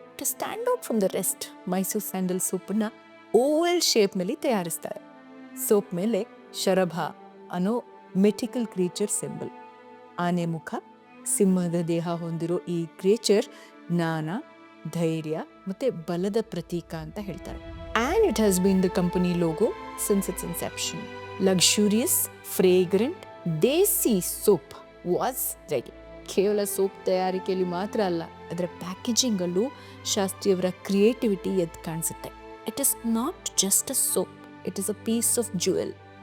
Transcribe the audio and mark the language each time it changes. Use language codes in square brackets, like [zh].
[en] to stand out from the rest, [kn] Mysuru sandal ಸೋಪನ್ನ Oval shape ನಲ್ಲಿ ತಯಾರಿಸ್ತಾರೆ. Soap ಮೇಲೆ ಶರಭ ಅನ್ನೋ ಮೆಟಿಕಲ್ ಕ್ರೀಚರ್ ಸಿಂಬಲ್, ಆನೆ ಮುಖ, ಸಿಂಹದ ದೇಹ ಹೊಂದಿರೋ ಈ ಕ್ರಿಯೇಚರ್ ಜ್ಞಾನ, ಧೈರ್ಯ ಮತ್ತೆ ಬಲದ ಪ್ರತೀಕ ಅಂತ ಹೇಳ್ತಾರೆ. [en] And it has been the company logo since its inception. Luxurious, fragrant, desi soap was ready. [kn] ಕೇವಲ ಸೋಪ್ ತಯಾರಿಕೆಯಲ್ಲಿ ಮಾತ್ರ ಅಲ್ಲ, ಅದರ ಪ್ಯಾಕೇಜಿಂಗ್ ಅಲ್ಲೂ ಶಾಸ್ತ್ರಿಯವರ ಕ್ರಿಯೇಟಿವಿಟಿ ಎದ್ದು ಕಾಣಿಸುತ್ತೆ. [en] It is not just a soap, it is a piece of jewel.